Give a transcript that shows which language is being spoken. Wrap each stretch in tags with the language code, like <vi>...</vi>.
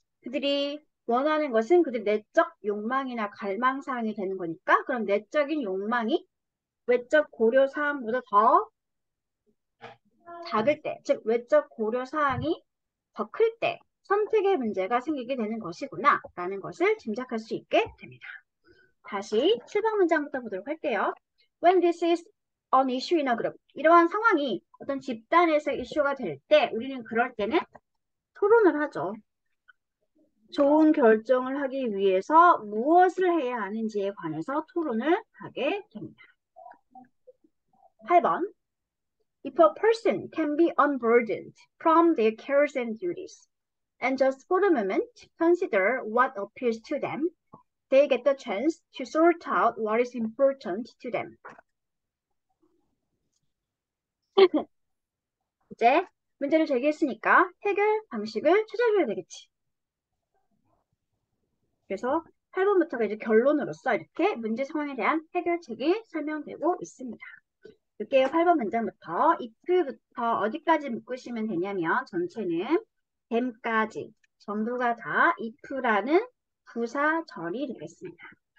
<ko>그들이 원하는 것은 그들 내적 욕망이나 갈망사항이 되는 거니까 그럼 내적인 욕망이 외적 고려사항보다 더 작을 때, 즉 외적 고려사항이 더 클 때 선택의 문제가 생기게 되는 것이구나 라는 것을 짐작할 수 있게 됩니다. 다시 7번 문장부터 보도록 할게요.</ko> <en>When this is an issue in a group.</en> <ko>이러한 상황이 어떤 집단에서 이슈가 될 때 우리는 그럴 때는 토론을 하죠. 좋은 결정을 하기 위해서 무엇을 해야 하는지에 관해서 토론을 하게 됩니다. 8번.</ko> <en>If a person can be unburdened from their cares and duties and just for a moment consider what appeals to them, they get the chance to sort out what is important to them.</en> <ko>이제 문제를 제기했으니까 해결 방식을 찾아줘야 되겠지. 그래서 8번부터가 이제 결론으로서 이렇게 문제 상황에 대한 해결책이 설명되고 있습니다. 볼게요. 8번 문장부터 if부터 어디까지 묶으시면 되냐면 전체는 them까지 전부가 다 if라는 부사절이 되겠습니다.</ko>